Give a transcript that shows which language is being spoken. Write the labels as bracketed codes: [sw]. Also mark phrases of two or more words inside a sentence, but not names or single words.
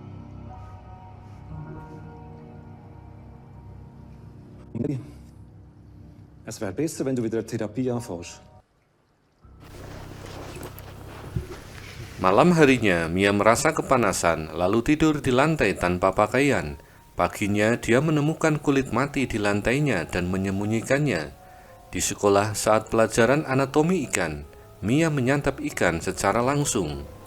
[de] Es wäre besser, wenn du wieder Therapie anfängst. [id] Malam harinya, Mia merasa kepanasan, lalu tidur di lantai tanpa pakaian. Paginya, dia menemukan kulit mati di lantainya dan menyembunyikannya. Di sekolah, saat pelajaran anatomi ikan, Mia menyantap ikan secara langsung.